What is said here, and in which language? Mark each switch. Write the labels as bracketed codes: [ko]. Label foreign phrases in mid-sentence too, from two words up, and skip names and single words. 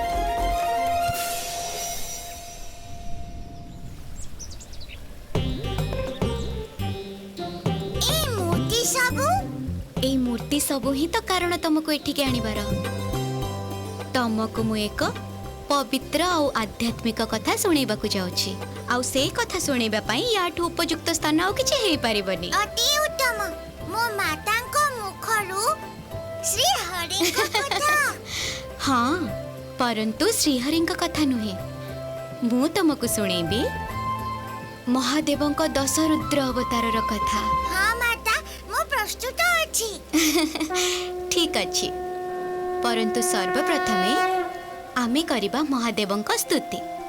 [or] ଏ ମୂର୍ତ୍ତି ସବୁ ହି ତୋ କାରଣ ତୁମକୁ ଏଠିକି ଆଣିବାର। ତୁମକୁ ମୁ ଏକ ପବିତ୍ର ଔର ଆଧ୍ୟାତ୍ମିକ କଥା ଶୁଣେଇବାକୁ ଯାଉଛି। ଆଉ ସେ କଥା ଶୁଣେଇବା ପାଇଁ ଏଠୁ ଉପଯୁକ୍ତ ସ୍ଥାନ ଆଉ କିଛି ହେଇ ପାରିବନି। ଅତି ଉତ୍ତମ। ମୋ ମାତାଙ୍କ ମୁଖରୁ ଶ୍ରୀ ହରିଙ୍କ କଥା। ହଁ, ପରନ୍ତୁ ଶ୍ରୀହରିଙ୍କ କଥା ନୁହେଁ। ମୁ ତୁମକୁ ଶୁଣେଇବି ମହାଦେବଙ୍କ 10 ରୁଦ୍ର ଅବତାରର କଥା। ହଁ ମାତା, ମୁ ପ୍ରସ୍ତୁତ ଅଛି। ଠିକ ଅଛି, ପରନ୍ତୁ ସର୍ବପ୍ରଥମେ ଆମେ କରିବା ମହାଦେବଙ୍କ ସ୍ତୁତି।